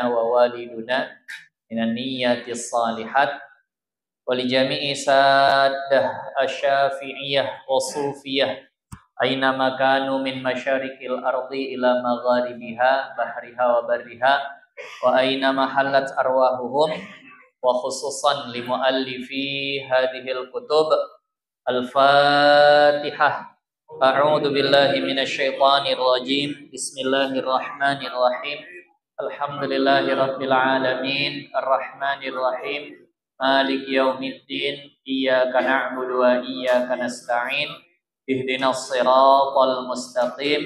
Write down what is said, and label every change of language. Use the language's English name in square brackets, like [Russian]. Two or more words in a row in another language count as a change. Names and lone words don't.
[Arabic] ووالدينا من النيات الصالحات ولجميع السادة الشافعية والصوفية أينما كانوا من مشارق الأرض إلى مغاربها بحرها وبرها وأينما محلات أرواحهم وخصوصا لمؤلفي هذه الكتب الفاتحة. أعوذ بالله من الشيطان الرجيم. بسم الله الرحمن الرحيم الحمد لله رب العالمين الرحمن الرحيم مالك يوم الدين إياك نعبد وإياك نستعين. اهدنا الصراط المستقيم.